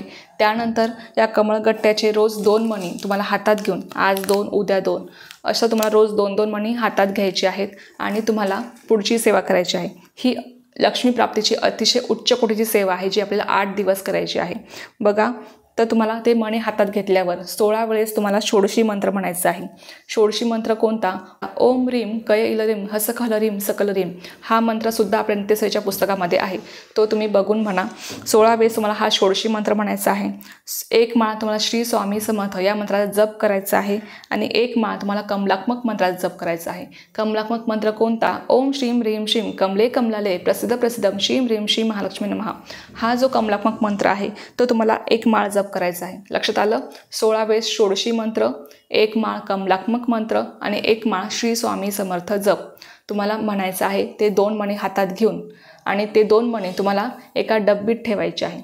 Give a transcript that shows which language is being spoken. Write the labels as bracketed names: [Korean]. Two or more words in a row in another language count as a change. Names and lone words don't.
[Marathi] त्यानंतर या कमळगट्ट्याचे रोज 2 मणी तुम्हाला हातात घेऊन, आज 2 उद्या 2 असं तुम्हाला रोज 2-2 मणी हातात घ्यायचे आहेत आणि तुम्हाला पुढची सेवा करायची आहे. ही लक्ष्मी प्राप्तीची अतिशय उच्च कोटीची सेवा आहे जी आपल्याला 8 दिवस करायची आहे. बघा तर तुम्हाला ते मणी हातात घेतल्यावर 16 वेळेस तुम्हाला षोडशी मंत्र म्हणायचा आहे. षोडशी मंत्र कोणता? [Sanskrit] ओम ह्रीम कय इल ह्रीम हसक हल ह्रीम सकल ह्रीम. [Marathi] हा मंत्रसुद्धा आपल्या नित्यसेवेच्या पुस्तकामध्ये आहे, तो तुम्ही बघून म्हणा. 16 वेळेस तुम्हाला हा षोडशी मंत्र म्हणायचा आहे. एक माळ तुम्हाला श्री स्वामी समर्थ या मंत्राचा जप करायचा आहे आणि एक माळ तुम्हाला कमलात्मक मंत्राचा जप करायचा आहे. कमलात्मक मंत्र कोणता? [Sanskrit] ओम श्रीम ह्रीम श्रीम कमले कमलाले प्रसिद्ध प्रसिद्धम श्रीम ह्रीम श्री महालक्ष्मी नमः. [Marathi] हा जो कमलात्मक मंत्र आहे तो तुम्हाला एक माळ जप करायचा आहे. लक्षात आलं? 16 वेळेस षोडशी मंत्र, एक माळ कमलात्मक मंत्र आणि एक माळ श्री स्वामी समर्थ जप तुम्हाला म्हणायचं आहे. ते 2 मणी हातात घेऊन आणि ते 2 मणी तुम्हाला एका डब्बीत ठेवायचे आहे.